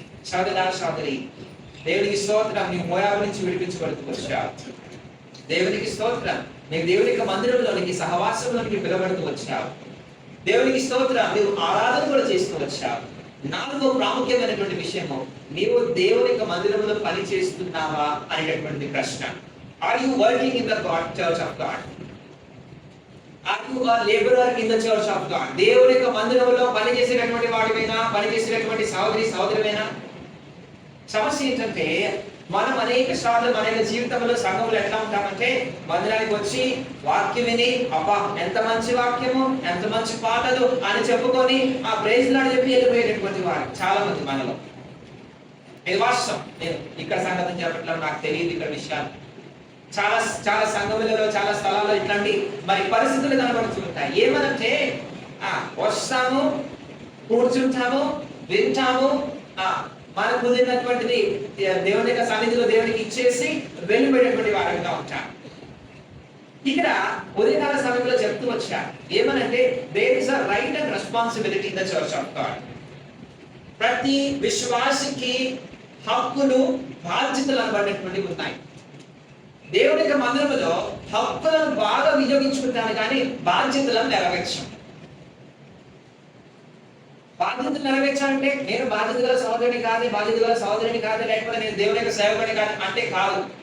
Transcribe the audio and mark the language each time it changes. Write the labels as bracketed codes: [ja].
[te] సోదరి, దేవునికి స్తోత్రం. నీవు మోయాబు నుంచి విడిపించబడుతూ వచ్చావు. దేవునికి స్తోత్రం. నీకు దేవుని యొక్క మందిరంలోనికి, సహవాసంలోనికి పిలబడుతూ వచ్చావు. దేవునికి స్తోత్రం. నీవు ఆరాధన కూడా చేస్తూ వచ్చావు. నాలుగో ప్రాముఖ్యమైనటువంటి విషయము, నీవు దేవుని యొక్క మందిరంలో పని చేస్తున్నావా అనేటటువంటి ప్రశ్న. [en] Are you working in the church of God? Are you a laborer in the church of God? [te] దేవుని యొక్క మందిరంలో పని చేసేటటువంటి వాడివైనా, పని చేసేటటువంటి సహోదరివైనా? సమస్య ఏంటంటే మనం అనేక సార్లు మన జీవితంలో సంఘంలో ఎట్లా ఉంటామంటే మందిరానికి వచ్చి వాక్యం విని అబ్బా ఎంత మంచి వాక్యము, ఎంత మంచి పాటలు అని చెప్పుకొని ఆ ప్రైజ్ లాడ్ చెప్పి వెళ్ళిపోయేటటువంటి వారు చాలా మంది మనలో. ఇది వాస్తవం. నేను ఇక్కడ సంగతి చెప్పట్లేదు, నాకు తెలియదు ఇక్కడ విషయాలు. చాలా సంఘములలో, చాలా స్థలాల్లో ఇట్లాంటి మరి పరిస్థితులు కనబడుతుంటాయి. ఏమనంటే వస్తాము, కూర్చుంటాము, వింటాము, మనకు కుదిరినటువంటిది దేవుని యొక్క సన్నిధిలో దేవునికి ఇచ్చేసి వెళ్ళిపోయేటువంటి వారంగా ఉంటారు. ఇక్కడ ఉదయకాల సమయంలో చెప్తూ వచ్చా ఏమనంటే [en] there is a right and responsibility in the church of God. [te] ప్రతి విశ్వాసికి హక్కులు, బాధ్యతలు అనబడినటువంటి ఉన్నాయి. దేవుని యొక్క మందిరములో హక్కులను బాగా వినియోగించుకుంటాను కానీ బాధ్యతలను నెరవేర్చాం. బాధ్యతలు నెరవేర్చాలంటే నేను బాధ్యత గల సహోదరుని కాదు, లేకపోతే నేను దేవుని యొక్క సేవకుని కాదు అంటే కాదు.